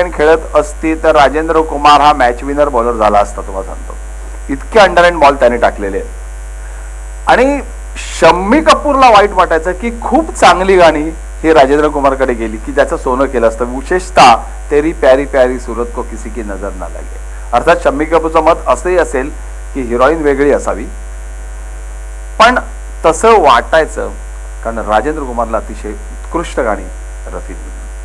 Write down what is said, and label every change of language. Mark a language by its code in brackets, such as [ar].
[mr] खेळत असती तर राजेंद्र कुमार हा मॅच विनर बॉलर झाला असता. तुम्हाला सांगतो इतके अंडरहँड बॉल त्याने टाकलेले आहेत. आणि शम्मी कपूरला वाईट वाटायचं की खूप चांगली गाणी ही राजेंद्र कुमारकडे गेली की त्याचं सोनं केलं असतं. [hi] विशेषतः तेरी प्यारी प्यारी सूरत को किसी की नजर ना लगे. [mr] अर्थात शम्मी कपूरचं मत असंही असेल की हिरोईन वेगळी असावी, पण तसं वाटायचं कारण राजेंद्र कुमारला अतिशय उत्कृष्ट गाणी रफी दिली.